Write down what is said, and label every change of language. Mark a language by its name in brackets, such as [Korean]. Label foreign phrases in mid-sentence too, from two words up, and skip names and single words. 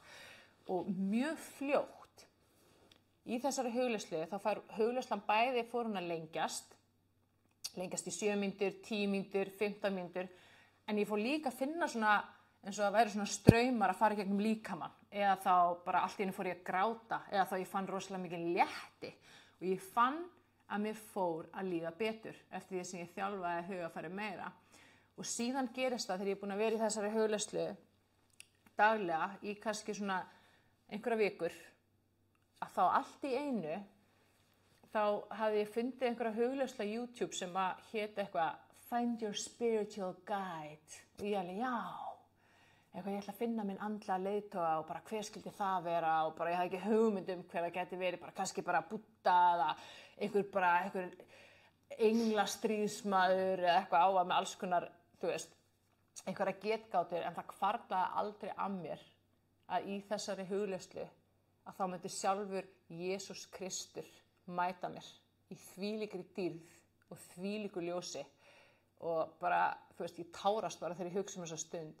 [Icelandic] Og mjög fljótt í þessari hugleiðslu, þá fær hugleiðslan bæði fór hún að lengjast í 7 mínútur, 10 mínútur, 15 mínútur, en ég fór líka að finna svona, eins og að væri svona straumar að fara í gegnum líkamann, eða þá bara allt í einu fór ég að gráta, eða þá ég fann rosalega mikið létti og ég fann að mér fór að líða betur eftir því sem ég þjálfaði hugafæri meira. Og síðan gerist það þegar ég er búin að vera í þessari hugleiðslu daglega í kannski svona einhverja vikur, að þá allt í einu þá hafði ég fundið einhverja hugleiðslu á YouTube sem að hét eitthvað [English] Find your spiritual guide [Icelandic] og ég alveg, eitthvað ég ætla að finna minn andlega leiðtoga og bara hver skyldi það vera og bara ég hafði ekki hugmynd hver það geti verið, bara kannski bara Búdda eða einhver englastríðsmaður eða eitthvað á að með alls konar, þú veist, einhverja getgátur, en það hvarflaði aldrei að mér að í þessari hugleiðslu að þá myndi sjálfur Jesús Kristur mæta mér í þvílíkri dýrð og þvílíku ljósi og bara, þú veist, ég tárast bara þegar ég hugsa þessa stund.